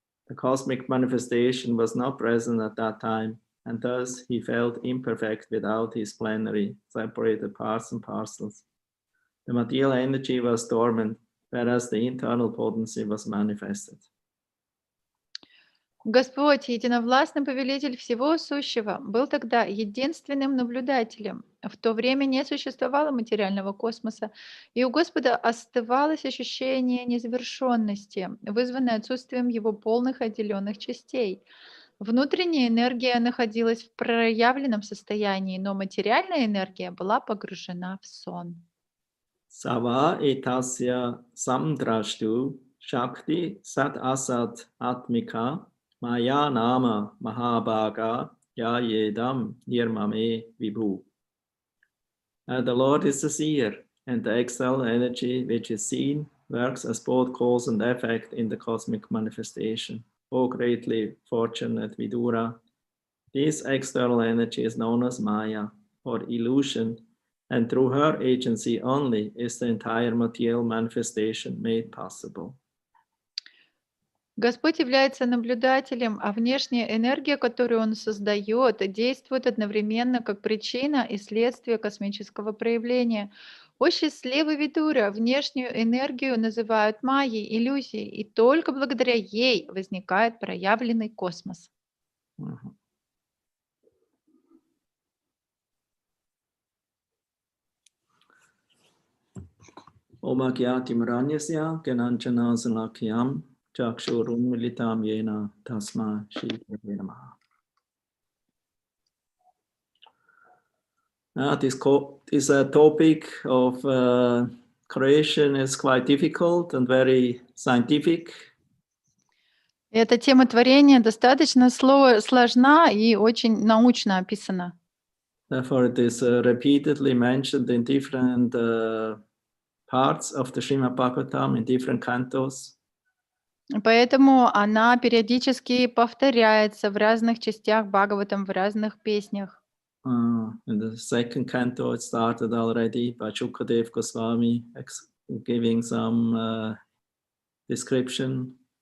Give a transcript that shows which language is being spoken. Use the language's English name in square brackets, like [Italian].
[English] The cosmic manifestation was not present at that time, and thus he felt imperfect without his plenary, separated parts and parcels. The material energy was dormant, whereas the internal potency was manifested. [Russian] Господь, единовластный повелитель всего сущего, был тогда единственным наблюдателем. В то время не существовало материального космоса, и у Господа оставалось ощущение незавершенности, вызванное отсутствием его полных отделенных частей. Внутренняя энергия находилась в проявленном состоянии, но материальная энергия была погружена в сон. [Sanskrit] Sava etasya samdrashtu shakti sat asat atmika Maya nama Mahabhaga Yayedam Nirmame Vibhu. [English] The Lord is the seer, and the external energy which is seen works as both cause and effect in the cosmic manifestation. O greatly fortunate Vidura, this external energy is known as Maya, or illusion, and through her agency only is the entire material manifestation made possible. [Russian] Господь является наблюдателем, а внешняя энергия, которую Он создает, действует одновременно как причина и следствие космического проявления. О счастливый Видура, внешнюю энергию называют майей, иллюзией, и только благодаря ей возникает проявленный космос. Mhm. [Sanskrit] Om Agyatim Ranyasya Gananchana Salakyam Chakshurun Militam Yena Tasma Shri Namaha. [English] This topic of creation is quite difficult and very scientific. [Russian] Эта тема творения достаточно сложна и очень научно описана. [English] Therefore, it is repeatedly mentioned in different parts of the Srimad Bhagavatam, in different cantos. [Russian] Поэтому она периодически повторяется в разных частях Бхагаватам, в разных песнях. [English] In the second canto, it started already by Shukadev Goswami giving some description.